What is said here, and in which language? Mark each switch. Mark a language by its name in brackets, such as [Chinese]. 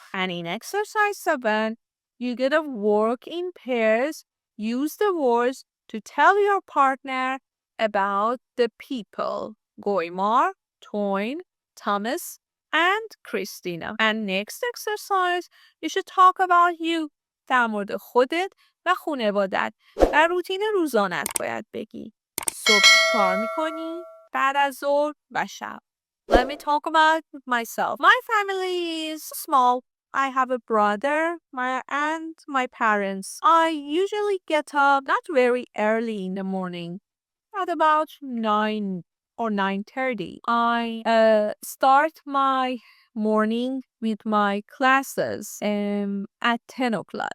[English] And in exercise 7, you get to work in pairs. Use the words to tell your partner about the people. Goimar, Toyn, Thomas, and Kristina. And next exercise, you should talk about you. [Persian] در مورد خودت و خانوادت و روتین روزانت باید بگی. صبح کار میکنی؟ بعد از ظهر و شب. [English] Let me talk about myself. My family is small. I have a brother, and my parents. I usually get up not very early in the morning, at about 9 or 9:30. I start my morning with my classes at 10 o'clock.